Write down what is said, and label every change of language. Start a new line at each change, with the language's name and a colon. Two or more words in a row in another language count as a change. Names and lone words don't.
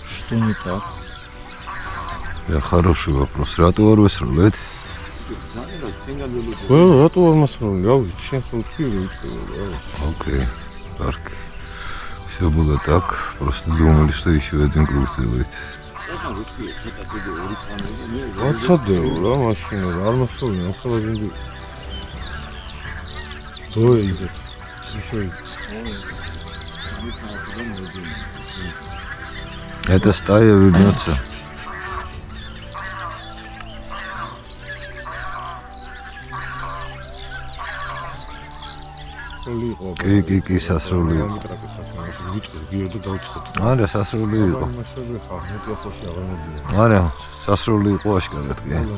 Russian: что не так? Хороший вопрос.
Georgian: Рато არ ვესროლეთ? რატო არ მასროლი? რა ვიცი, შენ ხო თქვი.
Russian: Окей. Так. Все было так. Просто думали, что еще один круг сделает.
Georgian: ვაცადეო რა მაშინ არ მასროლი, ახლა ვინდი.
Russian: ой, идет. Еще идет. Это стая вернется.
Georgian: კი, სასრული იყო. არა, სასრული იყო. არა, სასრული იყო აშკარად კი.